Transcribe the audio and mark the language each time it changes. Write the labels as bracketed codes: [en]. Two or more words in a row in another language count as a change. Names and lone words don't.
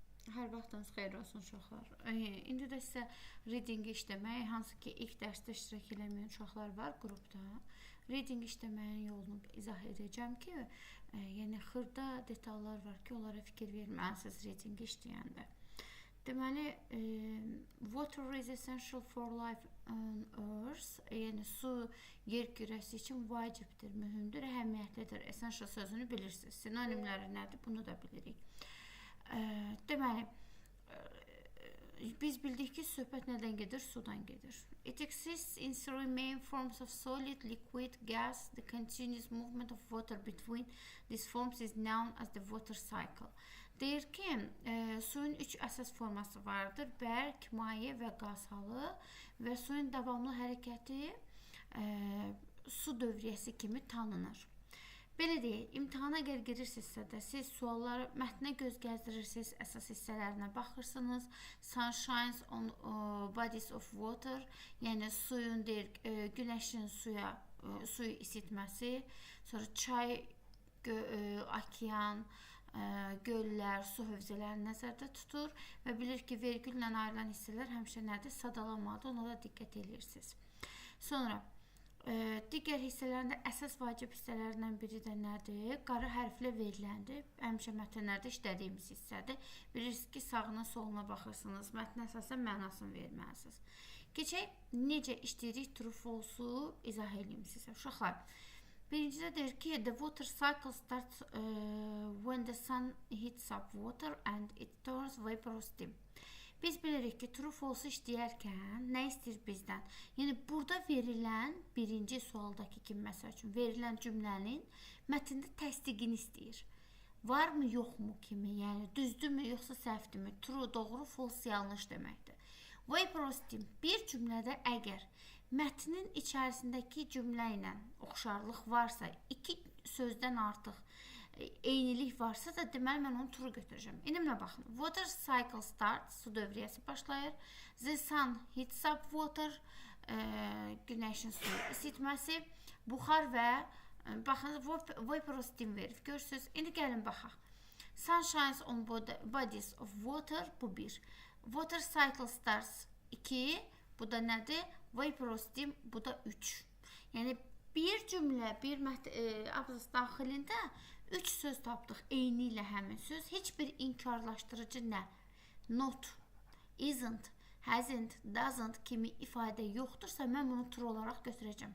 [az] Hər vaxtınız xeyir olsun uşaqlar. İndi də sizə reading işləmək, hansı ki ilk dərsdə iştirak eləməyən uşaqlar var qrupda. Reading işləməyin yolunu izah edəcəm ki, yəni xırda detallar var ki, onlara fikir verməlisiniz reading işləyəndə. Deməli, [en] water is essential for life on earth. [az] Yəni su yer kürəsi üçün vacibdir, mühümdür, əhəmiyyətlidir. Essential sözünü bilirsiniz. Sinonimləri nədir? Bunu da bilirik. Deməli, biz bildik ki, söhbət nədən gedir? Sudan gedir. [en] It exists in three main forms of solid, liquid, gas. The continuous movement of water between these forms is known as the water cycle. [az] Deyir ki, suyun üç əsas forması vardır. Bərk, maye və qaz halı və suyun davamlı hərəkəti su dövriyyəsi kimi tanınır. Belə deyək, imtihana əgər girirsinizsə də siz sualları mətnə göz gəzdirirsiniz, əsas hissələrinə baxırsınız. [en] Sunshines on bodies of water, [az] yəni suyun deyir, günəşin suyu isitməsi, sonra çay, okean, göllər, su hövzələrini nəzərdə tutur və bilir ki, vergüllə ayrılan hissələr həmişə nədir? Sadalanmalıdır, ona da diqqət edirsiniz. Sonra digər hissələrində əsas vacib hissələrindən biri də nədir? Qara hərflə veriləndir. Həmişə mətnlərdə işlədiyimiz hissədir. Bilirsiniz ki, sağına soluna baxırsınız. Mətnə əsasən mənasını verməlisiniz. Keçək, necə işləyirik [en] true false-u [az] izah edeyim sizə. Uşaqlar, birincidə deyir ki, [en] the water cycle starts when the sun heats up water and it turns vaporous steam. [az] Biz bilirik ki, [en] true false [az] işləyərkən nə istəyir bizdən? Yəni, burada verilən birinci sualdakı kimi, məsəl üçün, verilən cümlənin mətndə təsdiqini istəyir. Varmı, yoxmu kimi, yəni düzdürmü, yoxsa səhvdürmü? True, doğru, false, yanlış deməkdir. [en] Vaporous steam, [az] bir cümlədə əgər mətnin içərisindəki cümlə ilə oxşarlıq varsa, iki sözdən artıq eynilik varsa da deməli mən onu true götürəcəm. İndi mənə baxın. [en] Water cycle starts, [az] su dövriyyəsi başlayır. [en] The sun heats up water, [az] günəşin suyu isitməsi, buxar və baxın [en] vaporous steam [az] verir. Görürsünüz. İndi gəlin baxaq. [en] Sun shines on bodies of water, [az] bu bir. [en] Water cycle starts 2, [az] bu da nədir? [en] Vaporous steam, [az] bu da 3. Yəni bir cümlə, bir abzas daxilində 3 söz tapdıq, eyni ilə həmin söz. Heç bir inkarlaşdırıcı nə? [en] Not, isn't, hasn't, doesn't [az] kimi ifadə yoxdursa, mən bunu true olaraq götürəcəm.